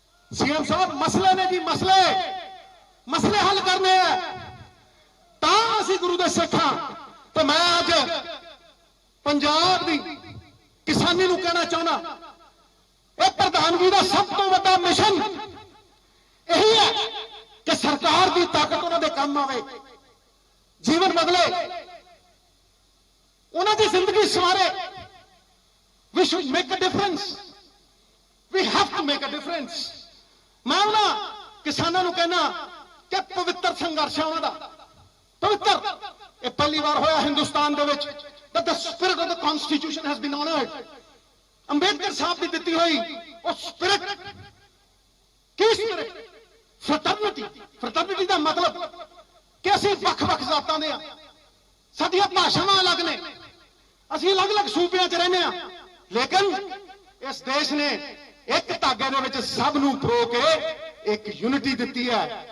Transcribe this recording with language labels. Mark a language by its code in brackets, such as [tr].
[pa] CM साहब मसले ने जी, मसले हल करने ਤਾਂ ਅਸੀਂ ਗੁਰੂ ਦੇ ਸਿੱਖ ਹਾਂ। ਤੇ ਮੈਂ ਅੱਜ ਪੰਜਾਬ ਦੀ ਕਿਸਾਨੀ ਨੂੰ ਕਹਿਣਾ ਚਾਹੁੰਦਾ, ਇਹ ਪ੍ਰਧਾਨਗੀ ਦਾ ਸਭ ਤੋਂ ਵੱਡਾ ਮਿਸ਼ਨ ਇਹੀ ਹੈ ਕਿ ਸਰਕਾਰ ਦੀ ਤਾਕਤ ਉਹਨਾਂ ਦੇ ਕੰਮ ਆਵੇ, ਜੀਵਨ ਬਦਲੇ, ਉਹਨਾਂ ਦੀ ਜ਼ਿੰਦਗੀ ਸਵਾਰੇ। [en] We should make a difference. We have to make a difference. [pa] ਮੈਂ ਉਹਨਾਂ ਕਿਸਾਨਾਂ ਨੂੰ ਕਹਿਣਾ ਕਿ ਪਵਿੱਤਰ ਸੰਘਰਸ਼ ਹੈ ਉਹਨਾਂ ਦਾ, ਪਵਿੱਤਰ। ਇਹ ਪਹਿਲੀ ਵਾਰ ਹੋਇਆ ਹਿੰਦੁਸਤਾਨ ਦੇ ਵਿੱਚ [en] that the spirit of the constitution has been honored. [pa] Ambedkar ਸਾਹਿਬ ਦੀ ਦਿੱਤੀ ਹੋਈ ਉਹ ਸਪਿਰਿਟ, ਕੀ ਸਪਿਰਿਟ? ਫਰਟਰਨਿਟੀ ਦਾ ਮਤਲਬ ਕਿ ਅਸੀਂ ਵੱਖ-ਵੱਖ ਜ਼ਾਤਾਂ ਦੇ ਆ, ਸਾਡੀਆਂ ਭਾਸ਼ਾਵਾਂ ਅਲੱਗ ਨੇ, ਅਸੀਂ ਅਲੱਗ-ਅਲੱਗ ਸੂਬਿਆਂ 'ਚ ਰਹਿੰਦੇ ਆ, ਲੇਕਿਨ ਇਸ ਦੇਸ਼ ਨੇ ਇੱਕ ਧਾਗੇ ਦੇ ਵਿੱਚ ਸਭ ਨੂੰ ਪਰੋ ਕੇ ਇੱਕ ਯੂਨਿਟੀ ਦਿੱਤੀ ਹੈ।